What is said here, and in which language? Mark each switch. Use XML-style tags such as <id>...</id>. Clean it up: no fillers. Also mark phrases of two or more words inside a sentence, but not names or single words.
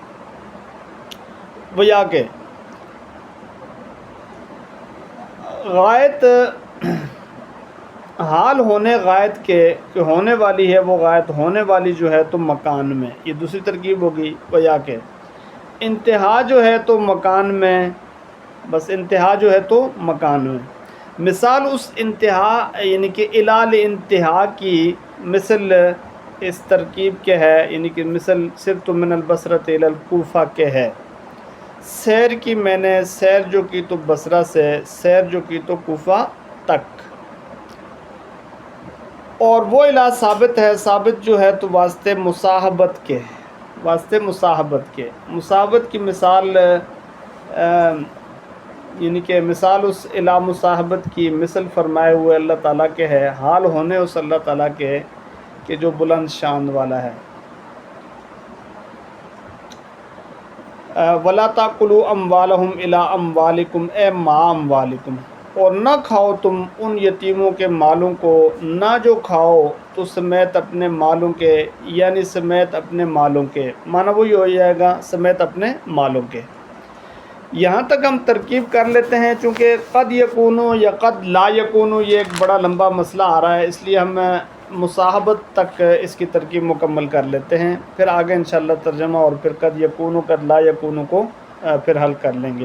<ur>وہ یا کہ غایت حال ہونے غایت کے کہ ہونے والی ہے، وہ غایت ہونے والی جو ہے تو مکان میں، یہ دوسری ترکیب ہوگی۔ وہ یا کہ انتہا جو ہے تو مکان میں، بس انتہا جو ہے تو مکان میں، مثال اس انتہا یعنی کہ الال انتہا کی مثل اس ترکیب کے ہے، یعنی کہ مثل</ur> <ar>صرف من البصرۃ الی الکوفہ</ar> <ur>کے ہے، سیر کی میں نے سیر جو کی تو بصرہ سے، سیر جو کی تو کوفہ تک، اور وہ الہ ثابت ہے، ثابت جو ہے تو واسطے مصاحبت کے، واسطے مصاحبت کے، مصاحبت کی مثال یعنی کہ مثال اس الہ مصاحبت کی مثل فرمائے ہوئے اللہ تعالیٰ کے ہے، حال ہونے اس اللہ تعالیٰ کے کہ جو بلند شان والا ہے۔</ur> <ar>وَلَا تَأْكُلُوا أَمْوَالَهُمْ إِلَىٰ أَمْوَالِكُمْ اے ما اموالکم،</ar> <ur>اور نہ کھاؤ تم ان یتیموں کے مالوں کو، نہ جو کھاؤ تو سمیت اپنے مالوں کے، یعنی سمیت اپنے مالوں کے، معنی وہی ہو جائے گا سمیت اپنے مالوں کے۔ یہاں تک ہم ترکیب کر لیتے ہیں، چونکہ</ur> <ar>قد یکونو</ar> <ur>یا</ur> <ar>قد لا یکونو</ar> <ur>یہ ایک بڑا لمبا مسئلہ آ رہا ہے، اس لیے ہم مصاحبت تک اس کی ترکیب مکمل کر لیتے ہیں، پھر آگے انشاءاللہ ترجمہ اور پھر</ur> <ar>قد یکونو قد لا یکونو</ar> <ur>کو پھر حل کر لیں گے۔</ur>